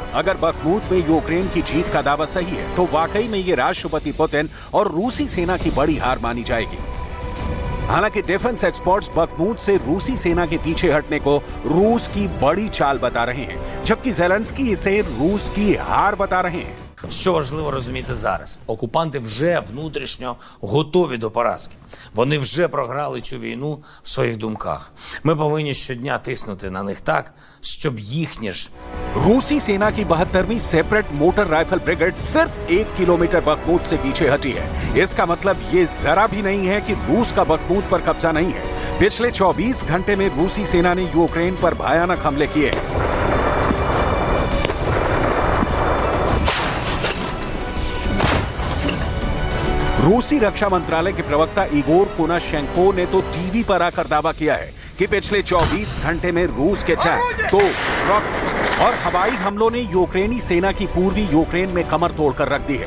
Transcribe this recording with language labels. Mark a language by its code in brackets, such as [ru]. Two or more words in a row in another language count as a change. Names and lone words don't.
[hi] अगर बखमूत में यूक्रेन की जीत का दावा सही है, तो वाकई में ये राष्ट्रपति पुतिन और रूसी सेना की बड़ी हार मानी जाएगी। हालांकि [en] defense experts [hi] बखमूत से रूसी सेना के पीछे हटने को रूस की बड़ी चाल बता रहे हैं, जबकि ज़ेलेंस्की इसे रूस की हार बता रहे हैं। [uk] Що важливо розуміти зараз? Окупанти вже внутрішньо готові до поразки. Вони вже програли цю війну в своїх думках. Ми повинні щодня тиснути на них так, щоб їхні ж [hi] रूसी सेना की 72वीं [en] separate motor rifle brigade [hi] सिर्फ 1 किलोमीटर बखमूत से पीछे हटी है। इसका मतलब ये जरा भी नहीं है कि रूस का बखमूत पर कब्जा नहीं है। पिछले 24 घंटे में रूसी सेना ने यूक्रेन पर भयानक हमले किए हैं। रूसी रक्षा मंत्रालय के प्रवक्ता इगोर कोनाशेंको ने तो टीवी पर आकर दावा किया है कि पिछले 24 घंटे में रूस के टैंक, तोप, रॉकेट और हवाई हमलों ने यूक्रेनी सेना की पूर्वी यूक्रेन में कमर तोड़कर रख दी है।